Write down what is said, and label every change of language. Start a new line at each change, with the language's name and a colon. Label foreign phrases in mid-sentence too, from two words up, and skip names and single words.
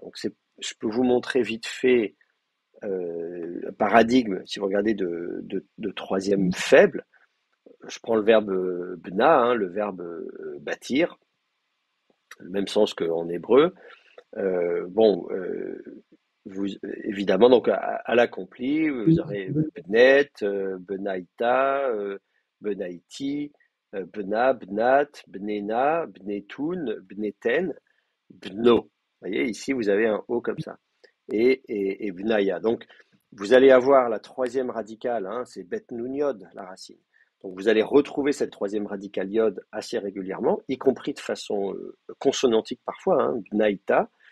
French: Donc je peux vous montrer vite fait un paradigme, si vous regardez de troisième faible. Je prends le verbe bna, hein, le verbe bâtir, le même sens qu'en hébreu. Bon, évidemment, donc à l'accompli, vous aurez
Aramaic: bnet, benaïta, benaïti, bena, bnat, bnena, bnetoun, bneten, bno.
French: Vous voyez, ici, vous avez un O comme ça. Et bnaya. Donc, vous allez avoir la troisième radicale, hein, c'est
Aramaic: bet nun yod,
French: la racine. Donc, vous allez retrouver cette troisième radicale yod assez régulièrement, y compris de façon consonantique parfois, hein, bnaïta.